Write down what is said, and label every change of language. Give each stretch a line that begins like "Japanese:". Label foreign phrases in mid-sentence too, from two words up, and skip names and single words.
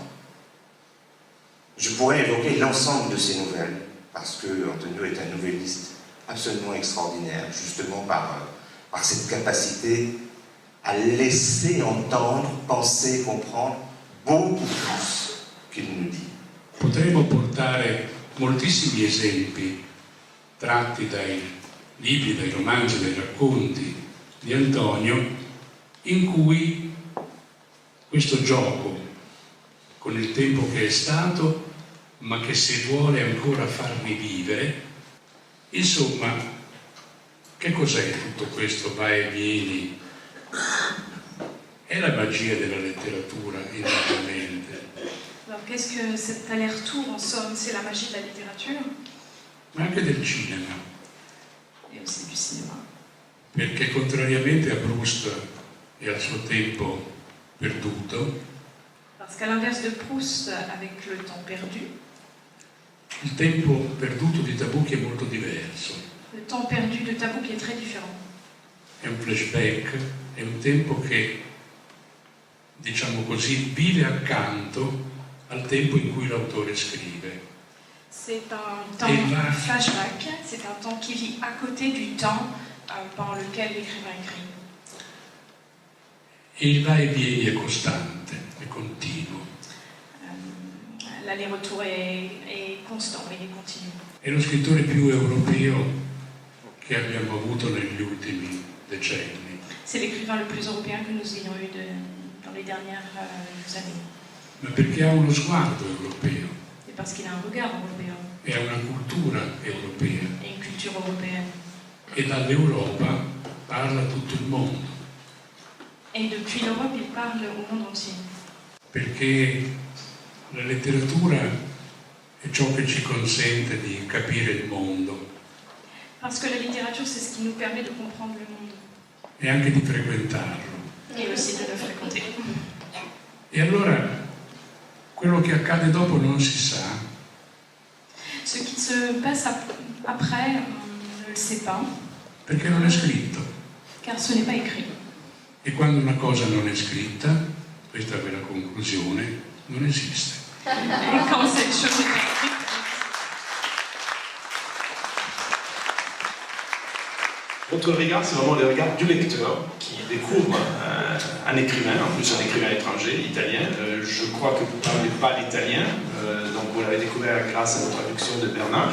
French: Je pourrais évoquer l'ensemble de ses nouvelles, parce que Antonio est un nouvelliste absolument extraordinaire, justement par cette capacité à laisser entendre, penser, comprendre beaucoup plus qu'il nous dit.
Italian: Potremmo portare moltissimi esempi tratti dai libri, dai romanzi, dai racconti di Antonio, in cui questo gioco con il tempo che è stato, ma che si vuole ancora far rivivere, insomma, che cos'è tutto questo va e vieni? È la magia della letteratura, indubbiamente.
French: Alors qu'est-ce que cet aller-retour, en somme, c'est la magie de la littérature
Italian: Ma anche del cinema,
French: et aussi du cinéma.
Italian: perché contrariamente a Proust e al suo tempo perduto,
French: Parce qu'à l'inverse de Proust, avec le temps perdu,
Italian: il tempo perduto di Tabucchi è molto diverso.
French: le temps perdu de Tabucchi est très différent.
Italian: È un flashback, è un tempo che, diciamo così, vive accanto al tempo in cui l'autore scrive.
French: C'est un temps flashback, c'est un temps qui vit à côté du temps pendant lequel l'écrivain écrit.
Italian: E il va e vieni è costante, è continuo.
French: L'aller-retour est constant, il est continu.
Italian: È lo scrittore più europeo che abbiamo avuto negli ultimi decenni.
French: C'est l'écrivain le plus européen que nous ayons eu dans les dernières années.
Italian: Ma perché ha uno sguardo europeo
French: Et parce qu'il a un regard européen
Italian: e ha una cultura europea.
French: et une culture européenne.
Italian: E dall'Europa parla a tutto il mondo.
French: Et depuis l'Europe, il parle au monde entier.
Italian: Perché la letteratura è ciò che ci consente di capire il mondo
French: Parce que la littérature, c'est ce qui nous permet de comprendre le monde
Italian: e anche di frequentarlo.
French: et aussi de le fréquenter.
Italian: E allora quello che accade dopo non si sa,
French: Ce qui se passe après, on ne le sait pas,
Italian: perché non è scritto.
French: car ce n'est pas écrit.
Italian: E quando una cosa non è scritta, questa è la conclusione, non esiste.
French: Et quand cette chose n'est pas écrite, Votre regard, c'est vraiment le regard du lecteur qui découvre un écrivain, en plus un écrivain étranger, italien. Je crois que vous ne parlez pas l'italien, donc vous l'avez découvert grâce à la traduction de Bernard.